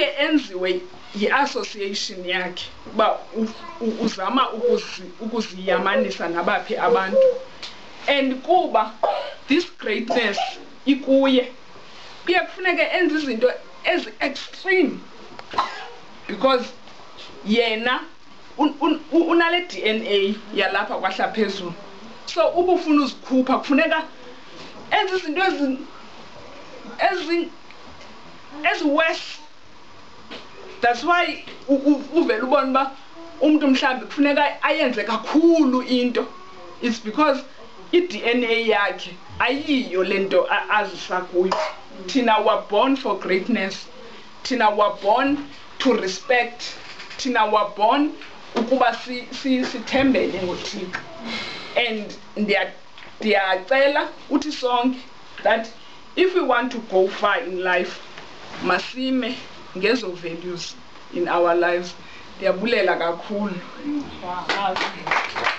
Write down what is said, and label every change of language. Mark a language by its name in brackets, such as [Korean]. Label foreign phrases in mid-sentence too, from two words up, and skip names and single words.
[Xhosa] enziwe yi-association yakhe uba uzama ukuziyamanisa nabaphi abantu, and kuba [English] this greatness [Xhosa] ikuye kuye kufuneke enze izinto ezi-extreme because yena unale DNA yalapha kwahla phezulu. So uba ufuna uzikhupha kufuneka enze izinto ezi-worse. [English] That's why [Xhosa] uvele ubona uba umntu mhlawumbi kufuneka ayenze kakhulu into. [English] It's because [Xhosa] i-DNA yakhe ayiyo le nto azisa kuyo. [English] Thina were born for greatness. Thina were born to respect. [Xhosa] Thina [English] were born [Xhosa] ukuba sithembele ngoThixo. [English] And [Xhosa] ndiyacela uthi sonke [English] that if we want to go far in life, [Xhosa] masime ngezo [English] values in our lives. [Xhosa] Ndiyabulela kakhulu.